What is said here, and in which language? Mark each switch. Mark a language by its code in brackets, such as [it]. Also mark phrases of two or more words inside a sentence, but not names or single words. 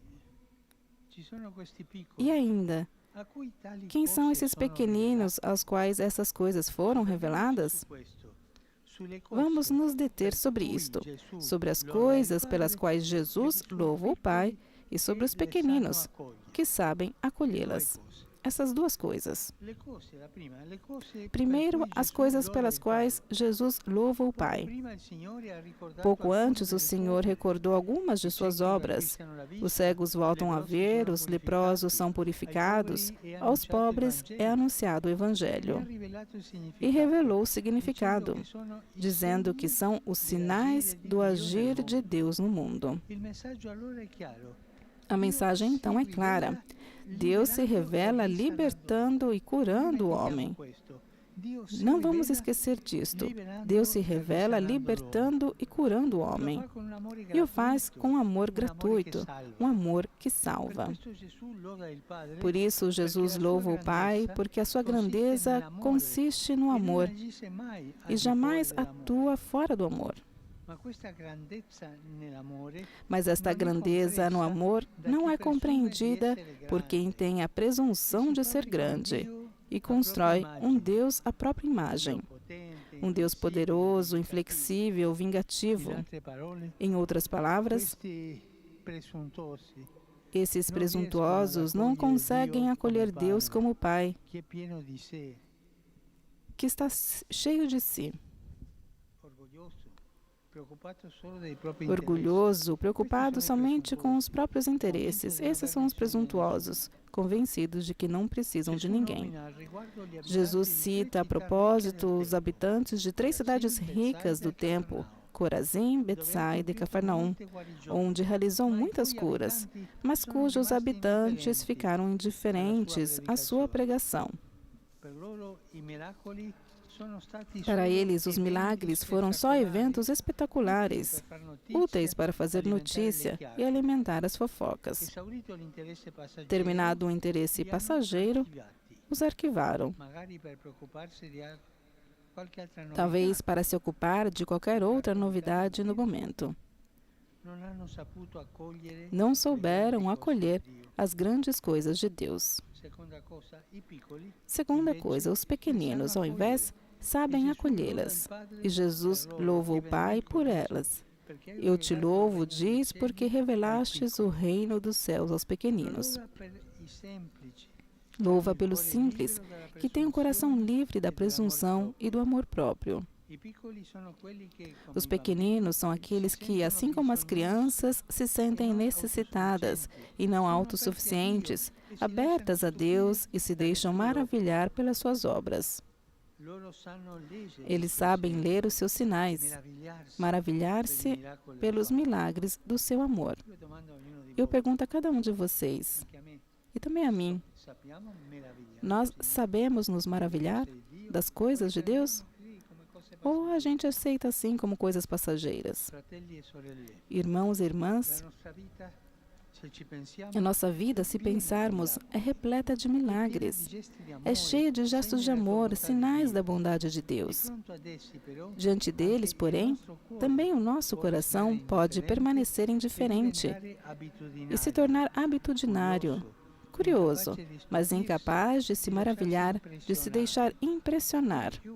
[pt] E ainda, quem são esses pequeninos aos quais essas coisas foram reveladas? Vamos nos deter sobre isto, sobre as coisas pelas quais Jesus louva o Pai e sobre os pequeninos, que sabem acolhê-las. essas duas coisas. [it] Le cose, la prima, le cose per [pt] Primeiro, [it] cui [pt] as [it] Gesù [pt] coisas [it] loda [pt] pelas [it] il [pt] quais [it] Padre. [pt] Jesus louva o [it] Poco [pt] Pai. [it] prima il Signore ha ricordato [pt] Pouco [it] alcune [pt] antes, o [it] delle sue [pt] Senhor [it] opere. [pt] recordou algumas de [it] I [pt] suas [it] ciechi [pt] obras. [it] riacquistano la [pt] Os [it] vista, [pt] cegos [it] i [pt] voltam a [it] leprosi [pt] ver, [it] sono [pt] os leprosos são [it] purificati, [pt] purificados, [it] ai poveri è [pt] aos [it] annunciato il [pt] pobres é [it] Vangelo. [pt] anunciado o [it] E ha [pt] Evangelho. [it] rivelato il [pt] E [it] significato, [pt] revelou o [it] dicendo [pt] significado, [it] che sono i [pt] dizendo que [it] segni [pt] são os sinais [it] dell'agire di [pt] do [it] Dio nel [pt] agir de [it] mondo. [pt] Deus no mundo. [it] Il messaggio allora è chiaro. [pt] A [it] Dio [pt] mensagem [it] si [pt] então é [it] rivela [pt] clara. Deus se [it] liberando e [pt] revela [it] risanando. [pt] libertando e [it] Non [pt] curando o [it] dimentichiamo [pt] homem. [it] questo. Dio si [pt] Não vamos [it] rivela [pt] esquecer disto. [it] liberando [pt] Deus se [it] e [pt] revela [it] risanando l'uomo. [pt] libertando e curando o [it] Lo [pt] homem. [it] fa con un amore [pt] E o faz [it] gratuito, [pt] com um amor [it] un amore che [pt] gratuito, [it] salva. [pt] um amor que [it] Per [pt] salva. [it] questo Gesù loda il Padre, [pt] Por isso, Jesus [it] perché la sua [pt] louva o Pai, [it] grandezza [pt] porque a sua [it] consiste [pt] grandeza [it] nell'amore [pt] consiste no [it] e non [pt] amor [it] agisce mai al [pt] e [it] di [pt] jamais [it] fuori dell'amore. [pt] atua fora do amor. [it] Ma questa grandezza nell'amore [pt] Mas esta [it] non è [pt] grandeza no [it] compresa [pt] amor [it] da [pt] não [it] chi [pt] é [it] presume di [pt] compreendida [it] essere [pt] por quem [it] grande [pt] tem a [it] e [pt] presunção [it] si [pt] de ser [it] fabbrica un [pt] grande [it] Dio [pt] e [it] a propria [pt] constrói um [it] immagine, [pt] Deus à própria [it] un Dio [pt] imagem, [it] potente, [pt] um Deus [it] inflessibile, [pt] poderoso, [it] vindicativo. [pt] inflexível, [it] In [pt] vingativo. [it] altre parole, [pt] Em outras palavras, [it] questi presuntuosi [pt] esses [it] non riescono ad [pt] presuntuosos não [it] accogliere [pt] conseguem [it] Dio [pt] acolher [it] come [pt] Deus [it] Padre, [pt] como Pai, [it] che è pieno di sé, [pt] que está cheio de si, [it] orgoglioso, preoccupato solo dei propri interessi. [pt] orgulhoso, preocupado [it] Questi sono i [pt] somente com os [it] presuntuosi, [pt] próprios interesses. [it] convinti di non [pt] Esses [it] aver [pt] são os [it] bisogno di nessuno. [pt] presuntuosos, convencidos de que não precisam de [it] Gesù [pt] ninguém. [it] nomina al riguardo gli abitanti [pt] Jesus [it] di tre [pt] cita a [it] città ricche [pt] propósito [it] del [pt] os [it] tempo, [pt] habitantes de três cidades [it] Corazim, [pt] ricas [it] Betsaida [pt] do [it] e [pt] tempo, [it] Cafarnaum, [pt] Corazim, [it] dove ha [pt] Betsaida e [it] compiuto [pt] Cafarnaum, [it] molte guarigioni, [pt] onde realizou [it] ma i [pt] muitas [it] cui [pt] curas, [it] abitanti [pt] mas [it] sono [pt] cujos [it] rimasti [pt] habitantes [it] indifferenti [pt] ficaram [it] alla sua [pt] indiferentes à sua [it] predicazione. [pt] pregação. [it] Per loro i miracoli sono stati [pt] Para [it] solo [pt] eles, os [it] eventi [pt] milagres foram só [it] spettacolari, [pt] eventos [it] utili [pt] espetaculares, [it] per far notizia, [pt] úteis para fazer [it] alimentare le [pt] notícia e [it] chiacchiere. [pt] alimentar as fofocas. [it] Esaurito l'interesse passaggero, [pt] Terminado o interesse [it] li hanno [pt] passageiro, [it] archiviati, [pt] os arquivaram, [it] magari per preoccuparsi di qualche altra novità. [pt] talvez para se ocupar de qualquer outra novidade no momento. [it] Non hanno saputo accogliere [pt] Não [it] le [pt] souberam [it] grandi cose [pt] acolher [it] di Dio. [pt] as grandes coisas de Deus. [it] Seconda cosa, i piccoli [pt] Segunda [it] invece [pt] coisa, os [it] le [pt] pequeninos, [it] sanno [pt] ao invés, [it] accogliere. [pt] sabem [it] E Gesù [pt] acolhê-las. [it] loda il Padre [pt] E Jesus [it] per loro, [pt] louva o [it] che [pt] Pai [it] benedetto [pt] por [it] dice, [pt] elas. [it] perché hai [pt] Eu te [it] rivelato il [pt] louvo, [it] regno dei [pt] diz, [it] cieli [pt] porque [it] ai [pt] revelastes o [it] piccoli. [pt] reino dos céus aos [it] Lo [pt] pequeninos. [it] loda per i semplici, [pt] Louva [it] il [pt] pelos [it] cuore [pt] simples, [it] libero dalla [pt] que têm o coração [it] presunzione [pt] livre da [it] e dell'amor [pt] presunção [it] proprio. [pt] e do amor próprio. [it] I piccoli sono quelli che, come [pt] Os [it] i bambini, [pt] pequeninos são [it] si [pt] aqueles que, [it] sentono [pt] assim como as [it] bisognosi [pt] crianças, se [it] e [pt] sentem [it] non [pt] necessitadas [it] autosufficienti. [pt] e não [it] Sono [pt] autossuficientes, [it] aperti a Dio e si [pt] abertas a [it] lasciano [pt] Deus [it] stupire [pt] e se [it] dalle [pt] deixam [it] sue opere. [pt] maravilhar pelas suas obras. [it] Loro sanno leggere i [pt] Eles [it] suoi [pt] sabem [it] segni, [pt] ler os seus sinais, [it] meravigliarsi per i [pt] maravilhar-se [it] miracoli del [pt] pelos [it] suo amore. [pt] milagres do seu amor. [it] Io domando a ognuno di [pt] Eu [it] voi, [pt] pergunto a cada um de vocês, [it] anche a me, [pt] e também a mim, [it] sappiamo meravigliarci [pt] nós sabemos nos [it] delle [pt] maravilhar [it] cose di Dio [pt] das [it] o [pt] coisas [it] le [pt] de Deus? [it] prendiamo così come cose [pt] Ou a [it] passaggere? [pt] gente aceita assim como coisas passageiras? [it] Fratelli e sorelle, [pt] Irmãos e [it] la [pt] irmãs, [it] nostra vita, se ci pensiamo, [pt] a nossa vida, se pensarmos, é repleta de milagres. É cheia de gestos de amor, sinais da bondade de Deus. Diante deles, porém, também o nosso coração pode permanecer indiferente e se tornar habitudinário, curioso, mas incapaz de se maravilhar, de se deixar impressionar.